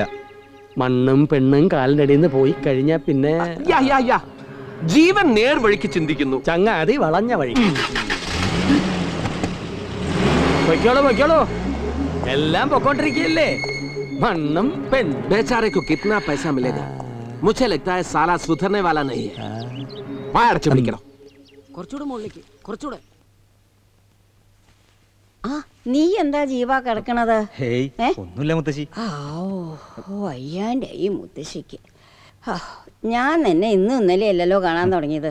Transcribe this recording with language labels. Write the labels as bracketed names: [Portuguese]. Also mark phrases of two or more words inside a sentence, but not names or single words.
[Malayalam] മണ്ണും പെണ്ണും കാലിന്റെ അടിയിൽ നിന്ന് പോയി കഴിഞ്ഞാ പിന്നെ ജീവൻ നേർവഴിക്ക് ചിന്തിക്കുന്നു. ചങ്ങാതി വളഞ്ഞ വഴി. പൊയ്ക്കോളൂ പൊയ്ക്കോളൂ, എല്ലാം പൊക്കോണ്ടിരിക്കുകയല്ലേ. മണ്ണും പെണ്ണും. [Hindi] बेचारे को कितना पैसा मिलेगा? मुझे लगता है साला सुधरने वाला नहीं है. [Malayalam] വായടച്ചു പിടിക്കണം. കുറച്ചുകൂടെ മുകളിലേക്ക്, കുറച്ചുകൂടെ. ആ, നീ എന്താ ജീവ കിടക്കണത്? ഒന്നുമില്ല മുത്തശ്ശി. അയ്യാൻ്റെ ഈ മുത്തശ്ശിക്ക്. ഞാൻ എന്നെ ഇന്നും ഇന്നലെ അല്ലല്ലോ കാണാൻ തുടങ്ങിയത്.